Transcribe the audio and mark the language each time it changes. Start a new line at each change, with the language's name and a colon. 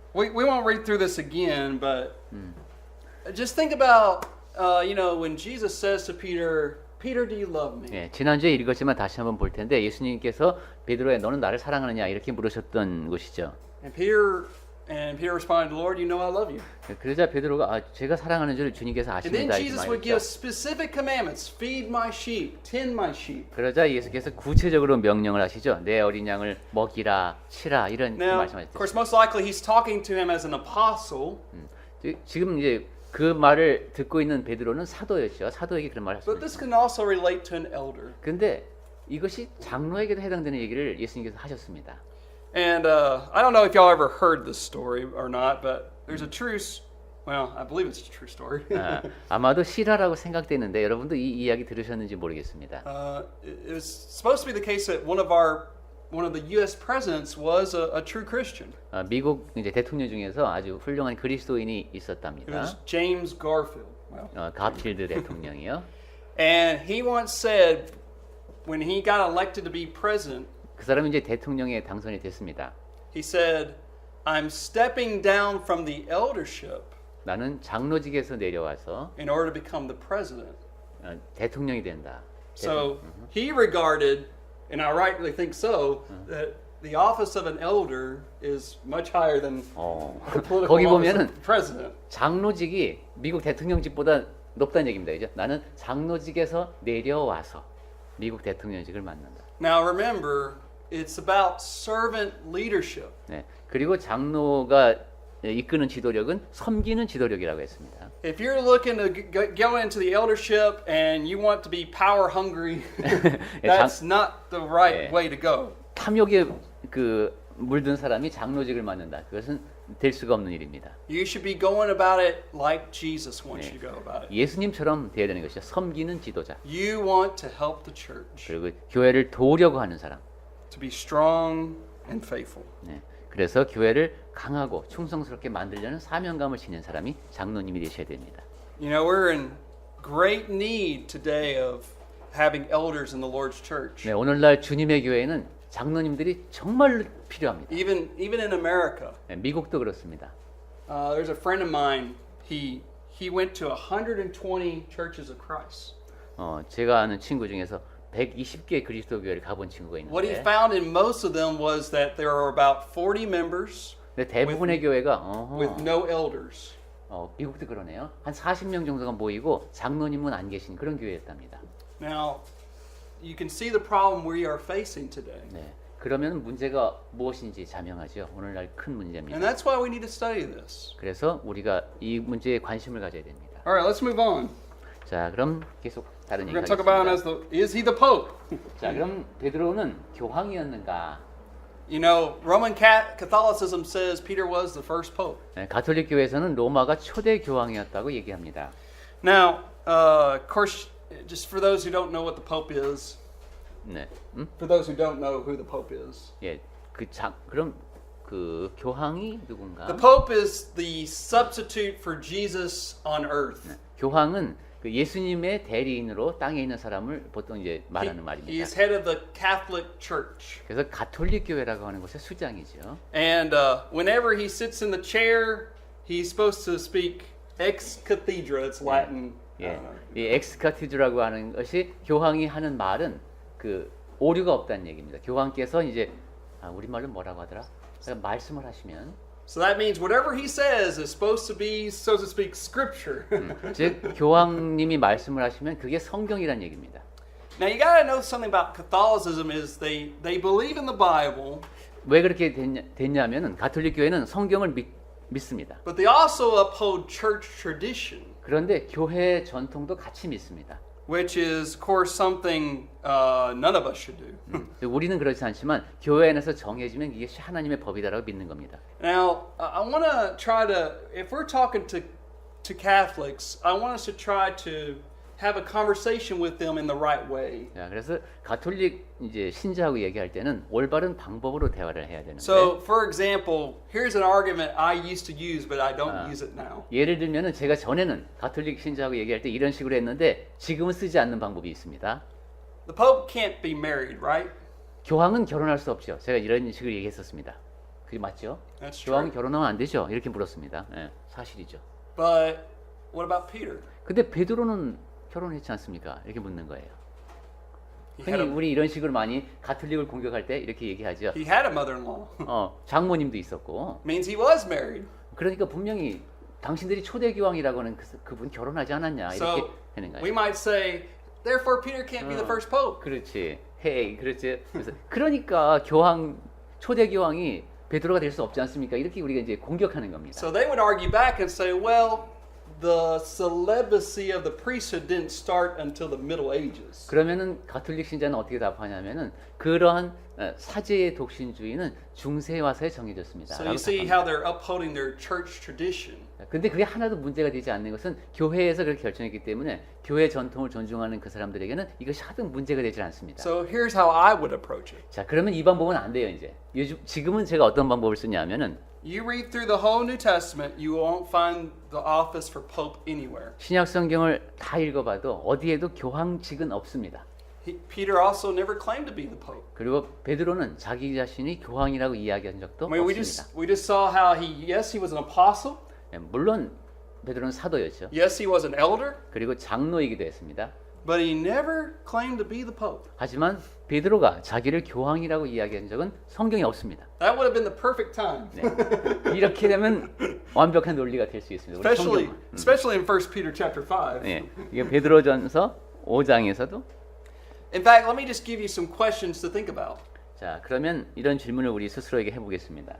English: We won't read through this again, but just think about when Jesus says to Peter, Peter, do you love me?
Korean: 예, 지난주에 읽었지만 다시 한번 볼 텐데 예수님께서 베드로야 너는 나를 사랑하느냐 이렇게 물으셨던 것이죠.
English: And Peter responded, Lord, you know I love you.
Korean: 그러자 베드로가 제가 사랑하는 줄 주님께서
English: And then
Korean: 아십니다.
English: Jesus would give specific commandments: feed my sheep, tend my sheep.
Korean: 그러자 예수께서 구체적으로 명령을 하시죠. 내 어린 양을 먹이라, 치라 이런
English: Now,
Korean: 말씀하셨죠.
English: of course, most likely he's talking to him as an apostle.
Korean: 지금 이제 그 말을 듣고 있는 베드로는 사도였죠. 사도에게 그런 말을
English: But
Korean: 하셨습니다.
English: this can also relate to an elder.
Korean: 근데 이것이 장로에게도 해당되는 얘기를 예수님께서 하셨습니다.
English: And I don't know if y'all ever heard this story or not, but there's a true, well, I believe it's a true story.
Korean: 아마도 실화라고 생각되는데 여러분도 이 이야기 들으셨는지 모르겠습니다.
English: It was supposed to be the case that one of the U.S. presidents was a true Christian.
Korean: 미국 이제 대통령 중에서 아주 훌륭한 그리스도인이
English: It
Korean: 있었답니다.
English: was James Garfield. Well,
Korean: 가필드 대통령이요.
English: and he once said, when he got elected to be president,
Korean: 그 사람이 이제 대통령에 당선이 됐습니다.
English: he said, I'm stepping down from the eldership
Korean: 나는 장로직에서 내려와서
English: in order to become the president.
Korean: 대통령이 된다.
English: So he regarded, and I rightly think so, that the office of an elder is much higher than the political
Korean: 거기
English: office
Korean: 보면은
English: of the president.
Korean: 장로직이 미국 대통령직보다 높다는 얘기입니다. 그죠? 나는 장로직에서 내려와서 미국 대통령직을 맡는다.
English: Now remember, it's about servant leadership.
Korean: 네. 그리고 장로가 이끄는 지도력은 섬기는 지도력이라고 했습니다.
English: If you're looking to go into the eldership and you want to be power hungry, that's not the right way to go.
Korean: 탐욕에 물든 사람이 장로직을 맡는다. 그것은 될 수가 없는 일입니다.
English: You should be going about it like Jesus wants you to go about it.
Korean: 예수님처럼 되어야 되는 것이죠. 섬기는 지도자.
English: You want to help the church
Korean: 그리고 교회를 도우려고 하는 사람.
English: to be strong and faithful.
Korean: 네. 그래서 교회를 강하고 충성스럽게 만들려는 사명감을 지닌 사람이 장로님이 되셔야 됩니다.
English: You know, we're in great need today of having elders in the Lord's church.
Korean: 네, 오늘날 주님의 교회에는 장로님들이 정말 필요합니다.
English: Even in America.
Korean: 네, 미국도 그렇습니다.
English: There's a friend of mine. He went to 120 churches of Christ.
Korean: 제가 아는 친구 중에서 120개 그리스도 교회를 가본 친구가
English: What he
Korean: 있는데
English: found in most of them was that there are about 40 members
Korean: 근데 대부분의 교회가
English: with no elders.
Korean: 미국도 그러네요. 한 40명 정도가 모이고 장로님은 안 계신 그런 교회였답니다.
English: Now, you can see the problem we are facing today.
Korean: 네. 그러면 문제가 무엇인지 자명하죠. 오늘날 큰
English: And
Korean: 문제입니다.
English: that's why we need to study this.
Korean: 그래서 우리가 이 문제에 관심을 가져야 됩니다.
English: All right, let's move on.
Korean: 자, 그럼 계속 다른
English: We're
Korean: 얘기
English: going to talk about him
Korean: 하겠습니다.
English: is he the Pope?
Korean: 자, 그럼 베드로는 교황이었는가?
English: You know, Roman Catholicism says Peter was the first Pope.
Korean: 네, 가톨릭 교회에서는 로마가 초대 교황이었다고 얘기합니다.
English: Now, of course, just for those who don't know what the Pope is,
Korean: 네,
English: for those who don't know who the Pope is,
Korean: 예, 그럼 그 교황이 누군가?
English: the Pope is the substitute for Jesus on earth.
Korean: 교황은 그 예수님의 대리인으로 땅에 있는 사람을 보통 이제 말하는 말입니다.
English: He is head of the Catholic Church.
Korean: 그래서 가톨릭 교회라고 하는 곳의 수장이죠.
English: And whenever he sits in the chair, he's supposed to speak ex cathedra. It's Latin.
Korean: 예, 이 엑스카티드라고 하는 것이 교황이 하는 말은 그 오류가 없다는 얘기입니다. 교황께서 이제 우리말로 뭐라고 하더라? 그러니까 말씀을 하시면
English: So that means whatever he says is supposed to be, so to speak, scripture.
Korean: 즉 교황님이 말씀을 하시면 그게 성경이란 얘기입니다.
English: Now you got to know something about Catholicism is they believe in the Bible,
Korean: 왜 그렇게 됐냐면은 가톨릭 교회는 성경을 믿습니다.
English: but they also uphold church tradition,
Korean: 그런데 교회 전통도 같이 믿습니다.
English: which is, of course, something none of us should do.
Korean: 우리는 그렇지 않지만 교회 안에서 정해지면 이게 하나님의 법이다라고 믿는 겁니다.
English: Now, I want to try to, if we're talking to Catholics, I want us to try to have a conversation with them in the right way.
Korean: 자, 그래서 가톨릭 이제 신자하고 얘기할 때는 올바른 방법으로 대화를 해야 되는데.
English: So, for example, here's an argument I used to use, but I don't use it now.
Korean: 예를 들면은 제가 전에는 가톨릭 신자하고 얘기할 때 이런 식으로 했는데 지금은 쓰지 않는 방법이 있습니다.
English: The Pope can't be married, right?
Korean: 교황은 결혼할 수 없죠. 제가 이런 식으로 얘기했었습니다. 그게 맞죠?
English: That's
Korean: 교황은
English: true.
Korean: 결혼하면 안 되죠. 이렇게 물었습니다. 예, 사실이죠.
English: But what about Peter?
Korean: 근데 베드로는 결혼했지 않습니까? 이렇게 묻는 거예요.
English: He had
Korean: 흔히
English: a,
Korean: 우리 이런 식으로 많이 가톨릭을 공격할 때 이렇게 얘기하죠.
English: he had a mother-in-law.
Korean: 장모님도 있었고.
English: Means he was married.
Korean: 그러니까 분명히 당신들이 초대 교황이라고 하는 그분 결혼하지 않았냐 이렇게
English: So
Korean: 하는 거예요.
English: we might say, therefore Peter can't be the first pope.
Korean: 그렇지. 헤이, 그렇지. 그래서 그러니까 초대 교황이 베드로가 될 수 없지 않습니까? 이렇게 우리가 이제 공격하는 겁니다.
English: So they would argue back and say, well, the celibacy of the priesthood didn't start until the Middle Ages.
Korean: 그러면은 가톨릭 신자는 어떻게 답하냐면은 그러한 사제의 독신주의는 중세에 와서 정해졌습니다.
English: So you see how they're upholding their church tradition.
Korean: 근데 그게 하나도 문제가 되지 않는 것은 교회에서 그렇게 결정했기 때문에 교회 전통을 존중하는 그 사람들에게는 이것이 하도 문제가 되지 않습니다.
English: So here's how I would approach it.
Korean: 자, 그러면 이 방법은 안 돼요, 이제. 지금은 제가 어떤 방법을 쓰냐면은
English: You read through the whole New Testament, you won't find the office for pope anywhere.
Korean: 신약 성경을 다 읽어봐도 어디에도 교황직은 없습니다.
English: Peter also never claimed to be the pope.
Korean: 그리고 베드로는 자기 자신이 교황이라고 이야기한 적도
English: I mean,
Korean: 없습니다.
English: we just saw how he was an apostle.
Korean: 물론 베드로는 사도였죠.
English: Yes, he was an elder,
Korean: 그리고 장로이기도 했습니다.
English: but he never claimed to be the pope.
Korean: 하지만 베드로가 자기를 교황이라고 이야기한 적은 성경에 없습니다.
English: That would have been the perfect time.
Korean: 네. 이렇게 되면 완벽한 논리가 될 수 있습니다. 우리
English: Especially in 1 Peter chapter 5.
Korean: 네. 이게 베드로전서 5장에서도
English: In fact, let me just give you some questions to think about.
Korean: 자, 그러면 이런 질문을 우리 스스로에게 해보겠습니다.